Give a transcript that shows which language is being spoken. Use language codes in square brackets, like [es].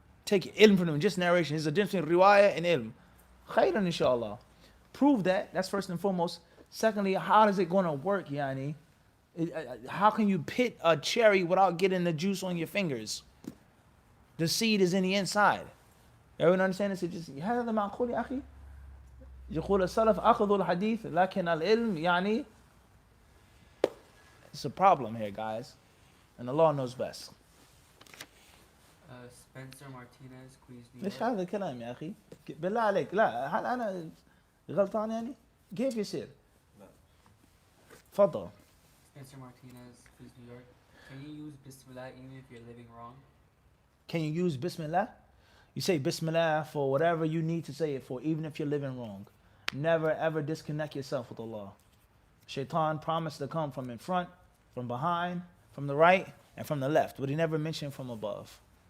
[en] Take ilm from them, just narration. There's a difference between riwayah and ilm. Khayran, inshallah. Prove that. That's first and foremost. Secondly, how is it going to work, yani? How can you pit a cherry without getting the juice on your fingers? The seed is in the inside. Everyone understand this? It's just, [ar] هذا معقول يا أخي؟ يقول السلف أخذوا الحديث لكن العلم يعني. [en] It's a problem here, guys. And Allah knows best. Spencer Martinez, Queens, New [ar] ليش [en] York. [ar] هذا الكلام يا أخي؟ بالله عليك لا هل أنا غلطان يعني؟ كيف يصير؟ تفضل. [en] Spencer Martinez, Queens, New York. Can you use Bismillah even if you're living wrong? Can you use Bismillah? You say Bismillah for whatever you need to say it for, even if you're living wrong. Never ever disconnect yourself with Allah. Shaitan promised to come from in front, from behind, from the right, and from the left, but he never mentioned from above.